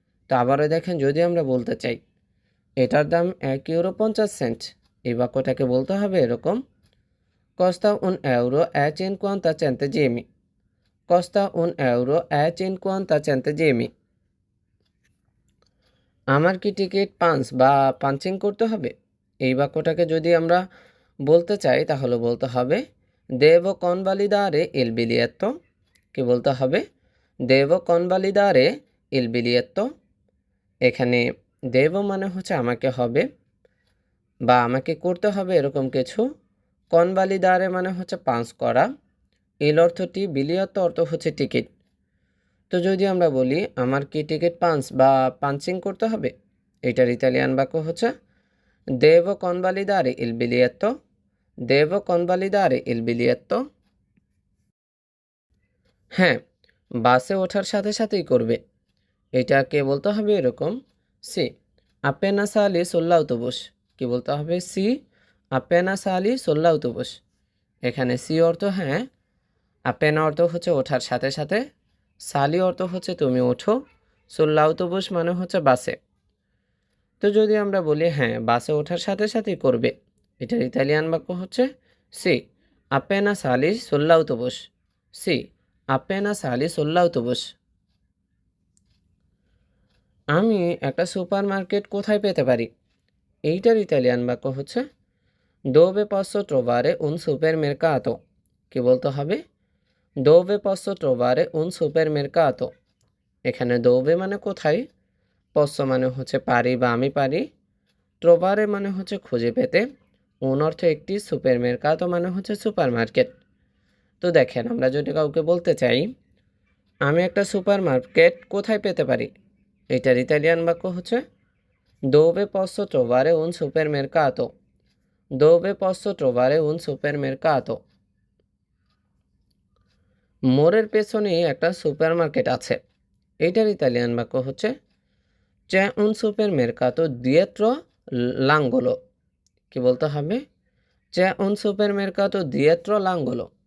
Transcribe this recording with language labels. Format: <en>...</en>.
<bn>তো আবারও দেখেন, যদি আমরা বলতে চাই এটার দাম 1 ইউরো 50 সেন্ট, এই বাক্যটাকে বলতে হবে এরকম,</bn> <it>costa un euro e 50 centesimi,</it> <bn>costa un euro e 50 centesimi। আমার কি টিকিট পাঞ্চ বা পাঞ্চিং করতে হবে? এই বাক্যটাকে যদি আমরা বলতে চাই তাহলে বলতে হবে</bn> <it>devo convalidare il biglietto।</it> <bn>কি বলতে হবে?</bn> <it>devo convalidare il biglietto।</it> <bn>এখানে দেব মানে হচ্ছে আমাকে হবে বা আমাকে করতে হবে এরকম কিছু, কনভালিদারে মানে হচ্ছে পাঞ্চ করা, এল অর্থটি, বিলিয়ত অর্থ হচ্ছে টিকিট। তো যদি আমরা বলি আমার কি টিকিট পাঞ্চ বা পাঞ্চিং করতে হবে, এটার ইতালিয়ান বাক্য হচ্ছে</bn> <it>devo convalidare il biglietto,</it> <bn>devo convalidare il biglietto। হ্যাঁ, বাসে ওঠার সাথে সাথেই করবে, এটাকে বলতে হবে এরকম, সি</bn> <it>appena sali sull'autobus।</it> <bn>কি বলতে হবে?</bn> <it>সি appena sali sull'autobus।</it> <bn>এখানে সি অর্থ হ্যাঁ, appena অর্থ হচ্ছে ওঠার সাথে সাথে, সালি অর্থ হচ্ছে তুমি ওঠো, sull'autobus মানে হচ্ছে বাসে। তো যদি আমরা বলি হ্যাঁ বাসে ওঠার সাথে সাথেই করবে, এটার ইতালিয়ান বাক্য হচ্ছে C</bn> <it>appena sali sull'autobus,</it> <bn>C appena sali sull'autobus। আমি একটা সুপারমার্কেট কোথায় পেতে পারি? এইটার ইতালিয়ান বাক্য হচ্ছে</bn> <it>dove posso trovare un supermercato।</it> <bn>কি বলতে হবে?</bn> <it>dove posso trovare un supermercato।</it> <bn>এখানে dove মানে কোথায়, posso মানে হচ্ছে পারি বা আমি পারি, trovare মানে হচ্ছে খুঁজে পেতে, un অর্থ একটি, supermercato মানে হচ্ছে সুপারমার্কেট। তো দেখেন, আমরা যদি কাউকে বলতে চাই আমি একটা সুপারমার্কেট কোথায় পেতে পারি, এটার ইতালিয়ান বাক্য হচ্ছে</bn> <it>dove posso trovare un supermercato,</it> <bn>dove posso trovare un supermercato। মোড়ের পেছনেই একটা সুপারমার্কেট আছে, এইটার ইতালিয়ান বাক্য হচ্ছে</bn> <it>c'è un supermercato dietro l'angolo।</it> <bn>কি বলতে হবে?</bn> <it>c'è un supermercato dietro l'angolo।</it>